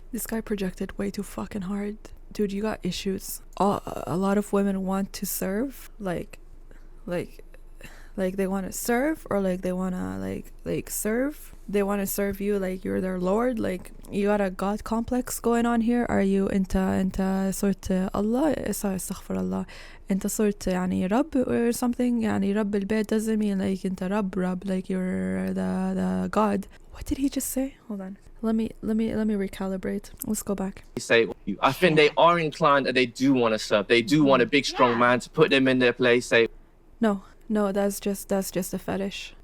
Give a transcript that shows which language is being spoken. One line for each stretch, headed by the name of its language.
English: This guy projected way too fucking hard. Dude, you got issues. A lot of women want to serve, like they want to serve, or like they want to like serve. They want to serve you like you're their lord. Like you got a god complex going on here. Are you
Arabic: انت صرت الله استغفر الله انت صرت يعني رب
English: or something.
Arabic: يعني رب البيت
English: doesn't mean like
Arabic: انت رب
English: like you're the god. What did he just say? Hold on. Let me recalibrate. Let's go back. Say, I think they are inclined and they do want to serve. They do want a big, strong man to put them in their place, say, No, that's just a fetish.